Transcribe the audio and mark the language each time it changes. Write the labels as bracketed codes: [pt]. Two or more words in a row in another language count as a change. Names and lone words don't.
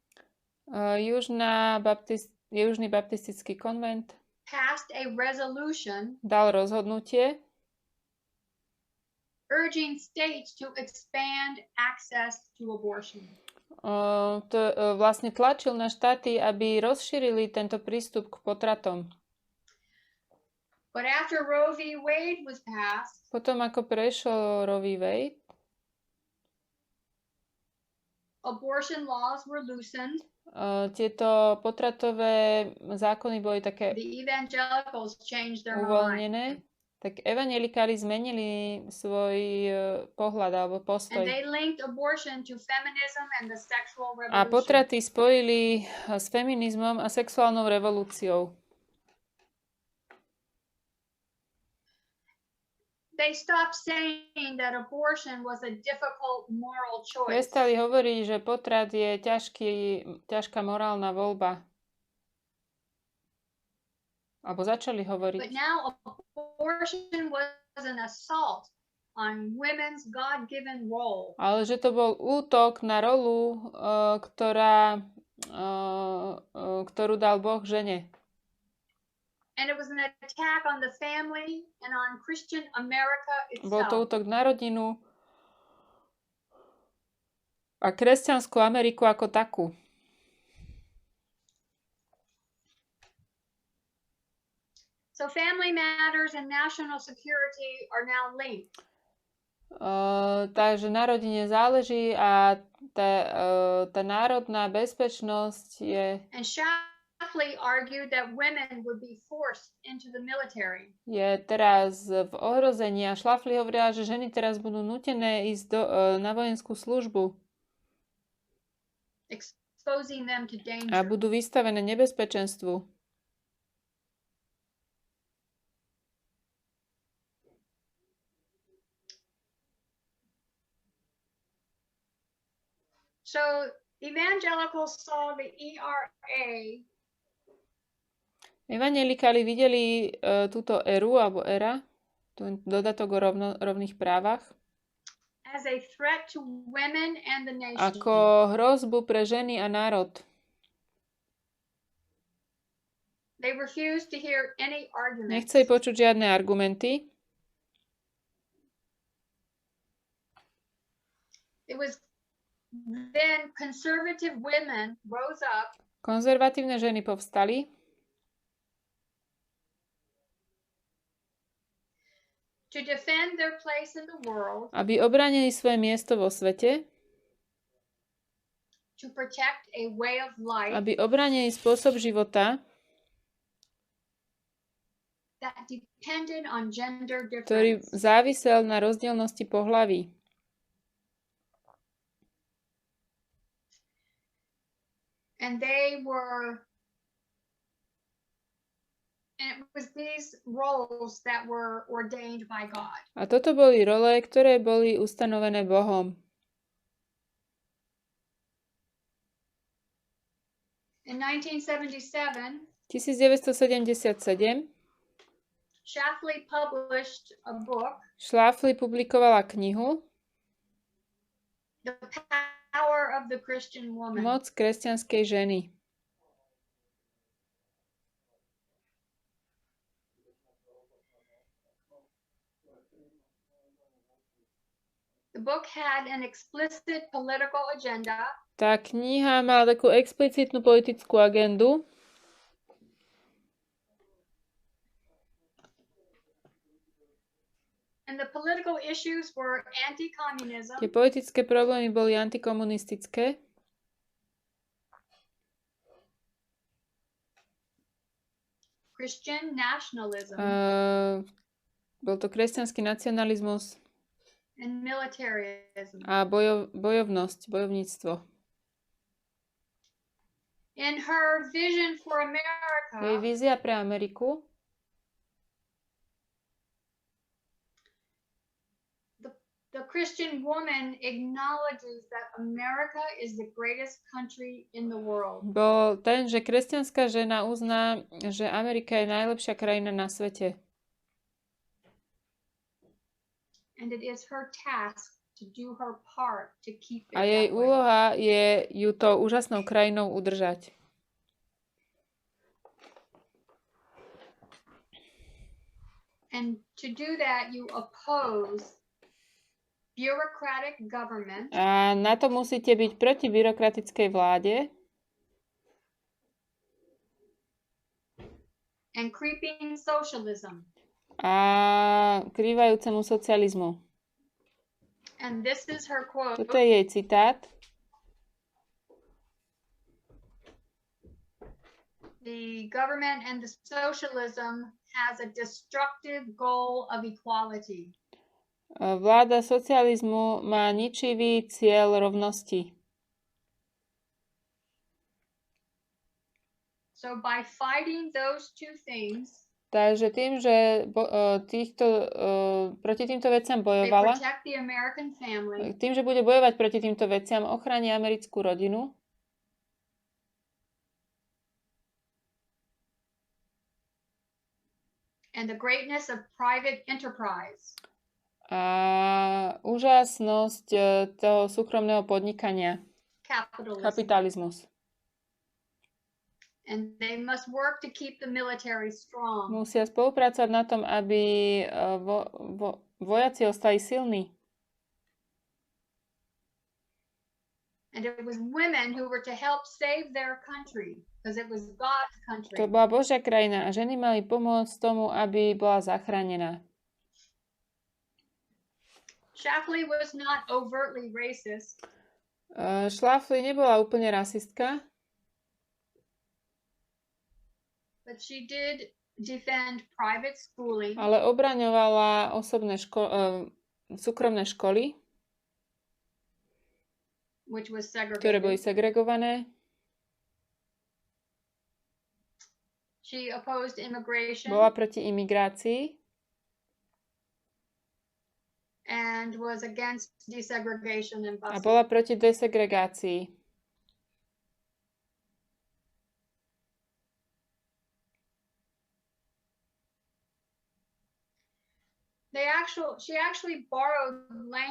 [sk] Južný baptistický konvent [en] passed a resolution [sk] dal rozhodnutie, [en] urging states to expand access to abortion. [sk] Vlastne tlačil na štáty, aby rozšírili tento prístup k potratom. [en] But after Roe v. Wade was passed, [sk] Potom ako prešlo Roe v. Wade, [en] abortion laws were loosened. [sk] Tieto potratové zákony boli také [en] The evangelicals changed their mind. [sk] uvoľnené, tak evanjelikáli zmenili svoj pohľad alebo [en] And [sk] postoj. [en] they linked abortion to feminism and the sexual [sk] A [en] revolution. [sk] potraty spojili s feminizmom a sexuálnou revolúciou. [en] They stopped saying that abortion was a difficult moral choice. [sk] Prestali hovoriť, že potrat je ťažká morálna voľba. Alebo začali hovoriť. [en] But now abortion was an assault on women's God-given role. [sk] Ale že to bol útok na rolu, ktorú dal Boh žene. [en] And it was an attack on the family and on Christian America [sk] Bol to [en] itself. [sk] útok na rodinu a kresťanskú Ameriku ako takú. [en] So family matters and national security are now linked. [sk] Takže na rodine záleží a tá národná bezpečnosť [en] And Shafley argued that women would be forced into the military. [sk] je teraz v ohrození. A Schlafly hovorila, že ženy teraz budú nútené ísť na vojenskú službu [en] Exposing them to danger. [sk] a budú vystavené nebezpečenstvu. [en] So evangelicals saw the ERA [sk] Evanjelikáli videli túto eru alebo era, dodatok o rovných právach, [en] as a threat to women and the nation. [sk] ako hrozbu pre ženy a národ. [en] They refused to hear any arguments. [sk] Nechceli počuť žiadne argumenty. [en] it was then conservative women rose up [sk] Konzervatívne ženy povstali, [en] to defend their place in the world, [sk] aby obránili svoje miesto vo svete, [en] to protect a way of life [sk] aby obránili spôsob života, [en] that depended on gender [sk] ktorý [en] difference. [sk] závisel na rozdielnosti pohlaví. [en] And it was these roles that were ordained by God. [sk] A toto boli role, ktoré boli ustanovené Bohom. [en] In 1977, [sk] 1977 [en] Schlafly published a book, [sk] Schlafly publikovala knihu [en] The Power of the Christian Woman. [sk] Moc kresťanskej ženy. [en] The book had an explicit political agenda. [sk] Tá kniha mala takú explicitnú politickú agendu. [en] And the political issues were anti-communism, [sk] Tie politické problémy boli antikomunistické, [en] Christian nationalism, [sk] bol to kresťanský nacionalizmus [en] and militarism. [sk] a bojovnosť, bojovníctvo. [en] In her vision for [sk] Jej [en] America, [sk] vízia pre Ameriku [en] the Christian woman acknowledges that America is the greatest country in the world. [sk] bol ten, že kresťanská žena uzná, že Amerika je najlepšia krajina na svete. [en] And it is her task to do her part to keep it [sk] A jej [en] that way. [sk] úloha je ju to úžasnou krajinou udržať. [en] And to do that, you oppose bureaucratic government [sk] A na to musíte byť proti byrokratickej vláde [en] and creeping socialism. [sk] a krývajúcemu socializmu. [en] And this is her quote. [sk] Toto je jej citát. [en] The government and the socialism has a destructive goal of equality. [sk] Vláda socializmu má ničivý cieľ rovnosti. [en] So by fighting those two things, [sk] Takže tým, že proti týmto veciam [en] they [sk] bojovala, [en] protect the American family [sk] tým, že bude bojovať proti týmto veciam, ochráni americkú rodinu [en] and the greatness of private enterprise. [sk] a úžasnosť toho súkromného podnikania, [en] Capitalism. [sk] kapitalizmus. [en] And they must work to keep the military strong. [sk] Musia spolupracovať na tom, aby vojaci ostali silní. [en] And it was women who were to help save their country because it was God's country. [sk] To bola Božia krajina a ženy mali pomôcť tomu, aby bola zachránená. [en] Schlafly was not overtly racist, [sk] Schlafly nebola úplne rasistka, [en] but she did defend private schooling, [sk] ale obraňovala súkromné školy, [en] which was [sk] ktoré boli [en] segregated. [sk] segregované. [en] She opposed immigration [sk] Bola proti imigrácii [en] and was against desegregation in [sk] a [en] busing. [sk] bola proti desegregácii. [en] She actually borrowed language